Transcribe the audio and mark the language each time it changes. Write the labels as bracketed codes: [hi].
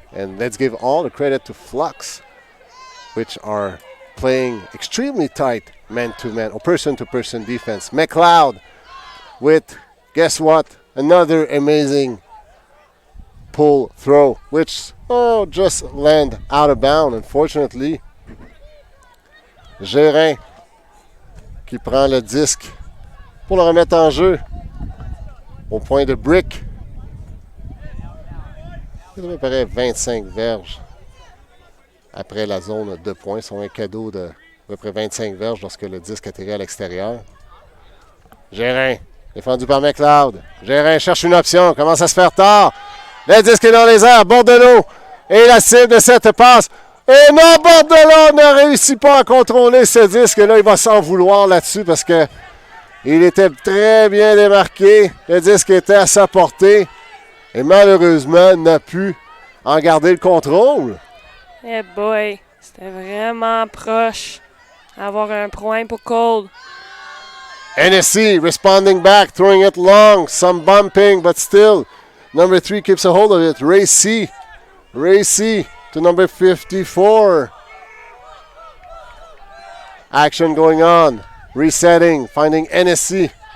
[en] And let's give all the credit to Flux, which are playing extremely tight man-to-man or person-to-person defense. McLeod with, guess what, another amazing pull throw, which just land out of bounds, unfortunately. [fr] Gérin qui prend le disque pour le remettre en jeu au point de brick. Il devrait paraître 25 verges après la zone de points. Sont un cadeau de à peu près 25 verges lorsque le disque atterrit à l'extérieur. Gérin, défendu par McLeod. Gérin cherche une option, commence à se faire tard. Le disque est dans les airs, Bordelot. Et la cible de cette passe. Et non, Bordelot ne réussit pas à contrôler ce disque. Là, il va s'en vouloir là-dessus parce que Il était très bien démarqué. Le disque était à sa portée. Et malheureusement, n'a pu en garder le contrôle. Eh boy, c'était vraiment proche d'avoir un point pour Qold. [en] NSC responding back, throwing it long. Some bumping, but still. Number 3 keeps a hold of it. Ray C to number 54. Action going on. Resetting, finding NSC.